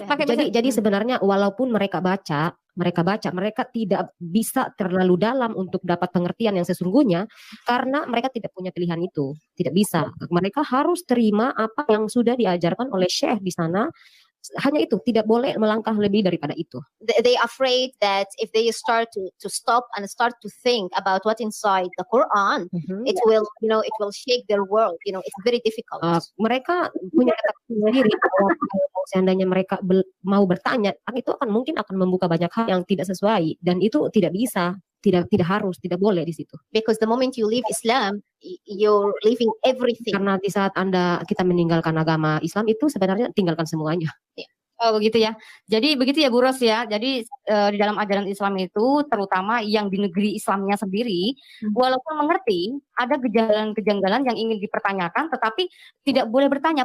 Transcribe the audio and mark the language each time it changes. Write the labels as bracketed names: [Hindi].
[Indonesian] Jadi sebenarnya walaupun mereka baca, mereka tidak bisa terlalu dalam untuk dapat pengertian yang sesungguhnya karena mereka tidak punya pilihan itu, tidak bisa. Mereka harus terima apa yang sudah diajarkan oleh syekh di sana. Hanya itu, tidak boleh melangkah lebih daripada itu. [English] They afraid that if they start to stop and start to think about what inside the Quran, it will shake their world. It's very difficult. [Indonesian] Mereka punya ketakutan sendiri bahwa seandainya mereka mau bertanya, itu mungkin akan membuka banyak hal yang tidak sesuai dan itu tidak bisa. Tidak harus, tidak boleh di situ. [English] Because the moment you leave Islam, you're leaving everything. [Indonesian] Karena di saat kita meninggalkan agama Islam itu sebenarnya tinggalkan semuanya. [English] Yeah. [Indonesian] Oh begitu ya. Jadi begitu ya Bu Ros ya. Jadi di dalam ajaran Islam itu terutama yang di negeri Islamnya sendiri, walaupun mengerti ada kejanggalan yang ingin dipertanyakan, tetapi tidak boleh bertanya.